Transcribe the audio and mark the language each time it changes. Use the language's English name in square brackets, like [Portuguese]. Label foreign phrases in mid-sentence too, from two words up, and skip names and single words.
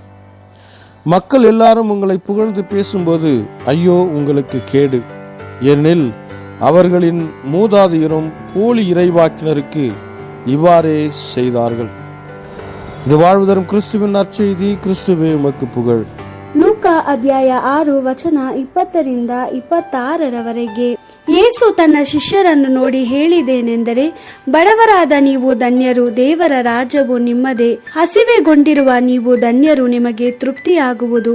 [Tamil] மக்கள் எல்லாரும் உங்களை புகழ்ந்து பேசும்போது ஐயோ உங்களுக்கு கேடு, ஏனெனில் அவர்களின் மூதாதையரும் போலி இறைவாக்கினருக்கு இவ்வாறே செய்தார்கள். இது வாழ்வு தரும் கிறிஸ்துவின் நற்செய்தி. கிறிஸ்துவே உமக்கு புகழ். [Kannada] ಲೂಕಾ ಅಧ್ಯಾಯ 6 ವಚನ 20-26 ಯೇಸು ತನ್ನ ಶಿಷ್ಯರನ್ನು ನೋಡಿ ಹೇಳಿದ್ದೇನೆಂದರೆ, ಬಡವರಾದ ನೀವು ಧನ್ಯರು, ದೇವರ ರಾಜ್ಯವು ನಿಮ್ಮದೇ. ಹಸಿವೆಗೊಂಡಿರುವ ನೀವು ಧನ್ಯರು, ನಿಮಗೆ ತೃಪ್ತಿಯಾಗುವುದು.